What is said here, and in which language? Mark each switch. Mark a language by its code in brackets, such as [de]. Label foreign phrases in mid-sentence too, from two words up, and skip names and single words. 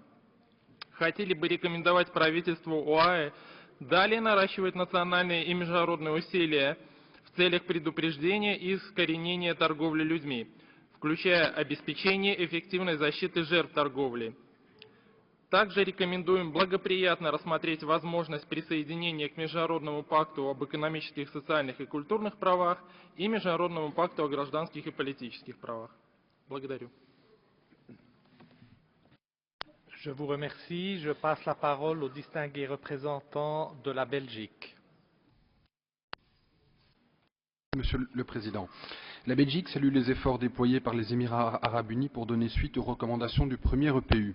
[ru] Хотели бы рекомендовать правительству ОАЭ далее наращивать национальные и международные усилия в целях предупреждения и искоренения торговли людьми, включая обеспечение эффективной защиты жертв торговли. Также рекомендуем благоприятно рассмотреть возможность присоединения к Международному пакту об экономических, социальных и культурных правах и Международному пакту о гражданских и политических правах. Благодарю. [fr] Je vous remercie. Je passe la parole au distingué représentant de la Belgique. Monsieur le Président, la Belgique salue les efforts déployés par les Émirats arabes unis pour donner suite aux recommandations du premier EPU.